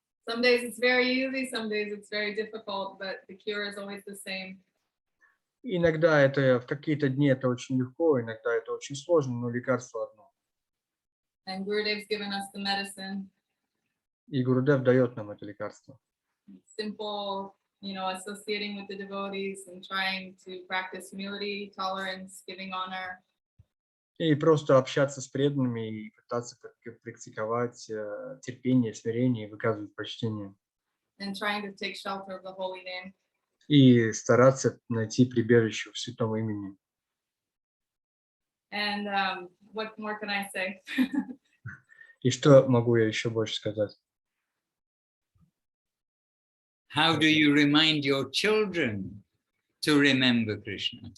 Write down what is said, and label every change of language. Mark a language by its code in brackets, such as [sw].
[en] Some days it's very easy, some days it's very difficult, but the cure is always the same. [ru] Иногда это в какие-то дни это очень легко, иногда это очень сложно, но лекарство одно. [en] And Gurudev's given us the medicine. [ru] И Гурудев дает нам это лекарство. [en] Simple, you know, associating with the devotees and trying to practice humility, tolerance, giving honor. [ru] И просто общаться с преданными и пытаться практиковать терпение, смирение и выказывать почтение. [en] And trying to take shelter of the holy name. [ru] И стараться найти прибежище в святом имени. [en] And what more can I say? [ru] И что могу я еще больше сказать? [en] How do you remind your children to remember Krishna?